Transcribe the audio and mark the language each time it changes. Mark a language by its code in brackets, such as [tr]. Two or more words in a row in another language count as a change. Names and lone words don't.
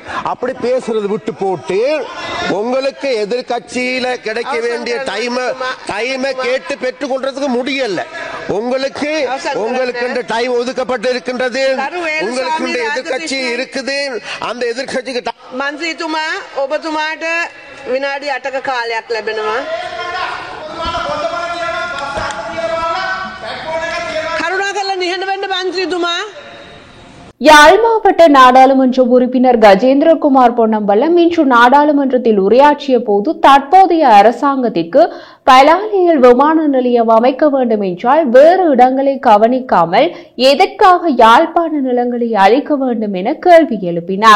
[ta] அப்படி பேசுறது விட்டு போட்டு உங்களுக்கு எதிர்கட்சியில கிடைக்க வேண்டிய டைமை கேட்டு பெற்றுக்கொள்றதுக்கு முடியல. உங்களுக்கு டைம் ஒதுக்கப்பட்டு இருக்கின்றது. உங்களுக்கு எதிர்கட்சி இருக்குது. அந்த எதிர்கட்சிக்கு [si] මන්ත්‍රීතුමා ඔබතුමාට විනාඩි 8ක කාලයක් ලැබෙනවා. කරුණාකරලා නිහඬ වෙන්න මන්ත්‍රීතුමා. [ta] யாழ் மாவட்ட நாடாளுமன்ற உறுப்பினர் கஜேந்திரகுமார் பொன்னம்பலம் இன்று நாடாளுமன்றத்தில் உரையாற்றிய போது தற்போதைய அரசாங்கத்திற்கு பலாலியில் விமான நிலையம் அமைக்க வேண்டும் என்றால் வேறு இடங்களை கவனிக்காமல் எதற்காக யாழ்ப்பாண நிலங்களை அளிக்க வேண்டும் என கேள்வி எழுப்பினார்.